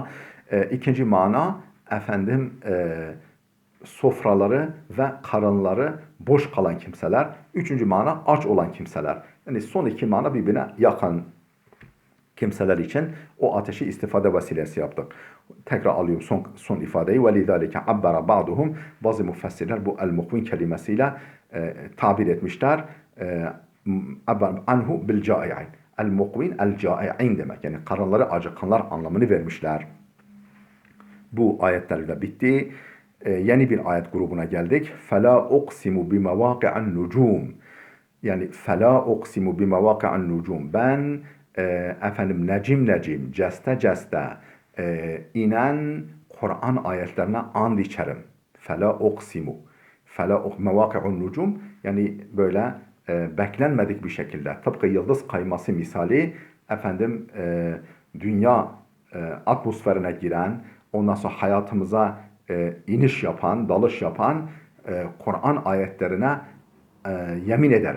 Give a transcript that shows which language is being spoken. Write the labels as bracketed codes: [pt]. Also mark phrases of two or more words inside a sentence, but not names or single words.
[tr] İkinci mana efendim sofraları ve karınları boş kalan kimseler. Üçüncü mana aç olan kimseler. Yani son iki mana birbirine yakın kimseler için o ateşi istifade vesilesi yaptık. Tekrar alıyorum son ifadeyi. [ar] وَلِذَٰلِكَ عَبَّرَ بَعْضُهُمْ. [tr] Bazı müfessirler bu el-mukvin kelimesiyle tabir etmişler. [ar] عنه بالجائعين. المقوين الجائعين [tr] demek. Yani karınları acıkanlar anlamını vermişler. Bu ayetlerle bitti. Yeni bir ayet grubuna geldik. [ar] فَلَا أُقْسِمُ بِمَوَاقِعَ النُّجُومِ. Yani فَلَا أُقْسِمُ بِمَوَاقِعَ النُّجُومِ. [tr] Ben efendim necim ceste inen Kur'an ayetlerine and içerim. [ar] فَلَا أُقْسِمُ. مواقع النجوم, [tr] yani böyle beklenmedik bir şekilde, tıpkı yıldız kayması misali efendim dünya atmosferine giren, ondan sonra hayatımıza iniş yapan, dalış yapan Kur'an ayetlerine yemin ederim.